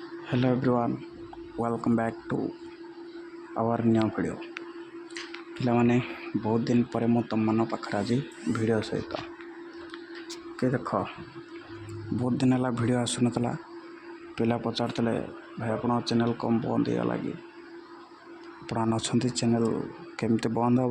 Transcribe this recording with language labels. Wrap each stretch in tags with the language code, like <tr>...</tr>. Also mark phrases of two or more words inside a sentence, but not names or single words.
<en>Hello everyone, welcome back to our new video.</en> <or>ପିଲାମାନେ ବହୁତ ଦିନ ପରେ ମୁଁ ତମମାନଙ୍କ ପାଖରେ ଆଜି ଭିଡ଼ିଓ ସହିତ ଦେଖ ବହୁତ ଦିନ ହେଲା ଭିଡ଼ିଓ ଆସୁନଥିଲା। ପିଲା ପଚାରୁଥିଲେ ଭାଇ ଆପଣଙ୍କ ଚ୍ୟାନେଲ୍ କ'ଣ ବନ୍ଦ ହେଇଗଲା କି? ଆପଣ ଅଛନ୍ତି ଚ୍ୟାନେଲ୍ କେମିତି ବନ୍ଦ ହେବ?</or>